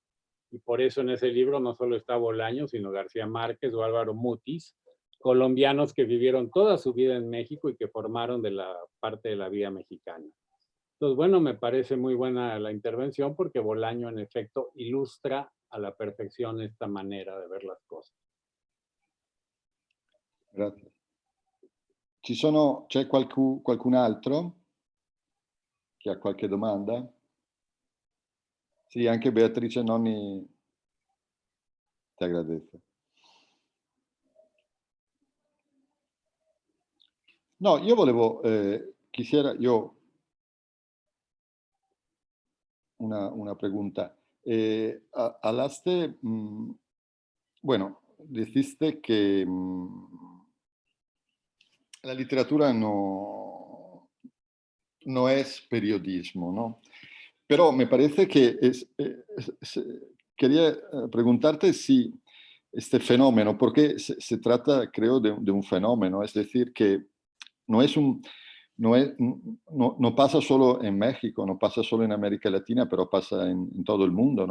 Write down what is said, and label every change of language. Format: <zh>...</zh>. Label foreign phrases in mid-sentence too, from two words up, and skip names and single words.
<es>Y por eso en ese libro no solo está Bolaño, sino García Márquez o Álvaro Mutis, colombianos que vivieron toda su vida en México y que formaron de la parte de la vida mexicana. Entonces, bueno, me parece muy buena la intervención porque Bolaño en efecto ilustra a la perfección esta manera de ver las cosas.</es> <it>Grazie. C'è qualcun altro che ha qualche domanda? Sì, anche Beatrice Nonni ti agradece. No, io volevo, io una pregunta.</it> <es>Hablaste, bueno, dijiste que la literatura no es periodismo, ¿no? Pero me parece que quería preguntarte si este fenómeno, porque se trata, creo, de un fenómeno, es decir, que no es un, no pasa solo en México, no pasa solo en América Latina, pero pasa en todo el mundo, ¿no?</es>